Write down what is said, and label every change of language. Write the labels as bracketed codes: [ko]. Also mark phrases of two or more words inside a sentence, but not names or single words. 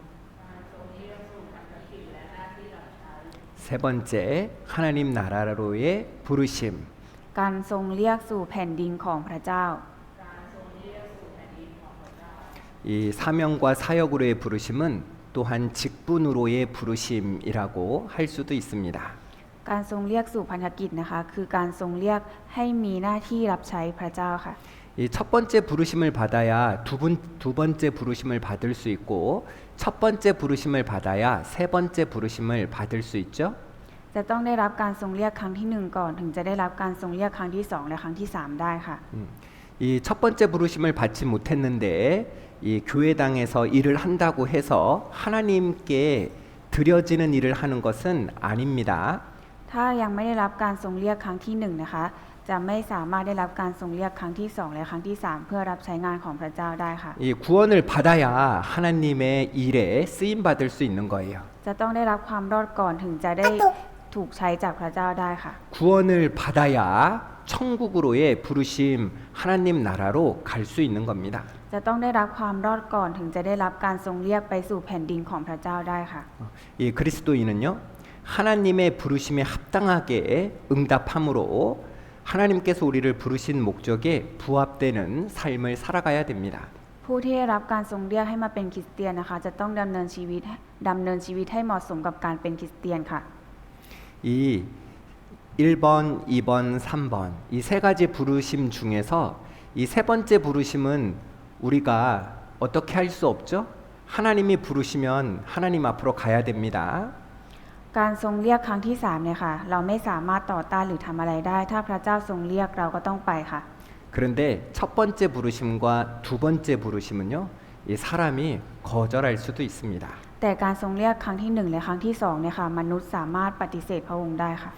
[ko] 세 번째 하나님 나라로의 부르심. [th] การทรงเรียกสู่แผ่นดินของพระเจ้า [ko] 이 사명과 사역으로의 부르심은 또한 직분으로의 부르심이라고 할 수도 있습니다. [th] การทรงเรียกสู่พันธกิจนะคะคือการทรงเรียกให้มีหน้าที่รับใช้พระเจ้าค่ะ [ko] 이 첫 번째 부르심을 받아야 두 번째 부르심을 받을 수 있고 첫 번째 부르심을 받아야 세 번째 부르심을 받을 수 있죠. [th] จะต้องได้รับการทรงเรียกครั้งที่1ก่อนถึงจะได้รับการทรงเรียกครั้งที่2และครั้งที่3ได้ค่ะ [ko] 이 첫 번째 부르심을 받지 못했는데 이 교회당에서 일을 한다고 해서 하나님께 드려지는 일을 하는 것은 아닙니다. [th] ถ้ายังไม่ได้รับการทรงเรียกครั้งที่1นะคะจะไม่สามารถได้รับการทรงเรียกครั้งที่2และครั้งที่3เพื่อรับใช้งานของพระเจ้าได้ค่ะ [ko] 이 구원을 받아야 하나님의 일에 쓰임 받을 수 있는 거예요. [th] จะต้องได้รับความรอดก่อนถึงจะได้ถูกใช้จากพระเจ้าได้ค่ะ [ko] 구원을 받아야 천국으로의 부르심 하나님 나라로 갈 수 있는 겁니다. [th] จะต้องได้รับความรอดก่อนถึงจะได้รับการทรงเรียกไปสู่แผ่นดินของพระเจ้าได้ค่ะ [ko] 이 그리스도인은요, 하나님의 부르심에 합당하게 응답함으로 하나님께서 우리를 부르신 목적에 부합되는 삶을 살아가야 됩니다. [th] ผู้ที่ได้รับการทรงเรียกให้มาเป็นคริสเตียนนะคะจะต้องดำเนินชีวิตให้เหมาะสมกับการเป็นคริสเตียนค่ะ [ko] 이 1번, 2번, 3번 이 세 가지 부르심 중에서 이 세 번째 부르심은 우리가 어떻게 할 수 없죠? 하나님이 부르시면 하나님 앞으로 가야 됩니다. [th] การทรงเรียกครั้งที่3เนี่ยค่ะเราไม่สามารถต่อต้านหรือทำอะไรได้ ถ้าพระเจ้าทรงเรียกเราก็ต้องไปค่ะ [ko] 그런데 첫 번째 부르심과 두 번째 부르심은요, 이 사람이 거절할 수도 있습니다. [th] แต่การทรงเรียกครั้งที่1และครั้งที่2เนี่ยค่ะมนุษย์สามารถปฏิเสธพระองค์ได้ค่ะ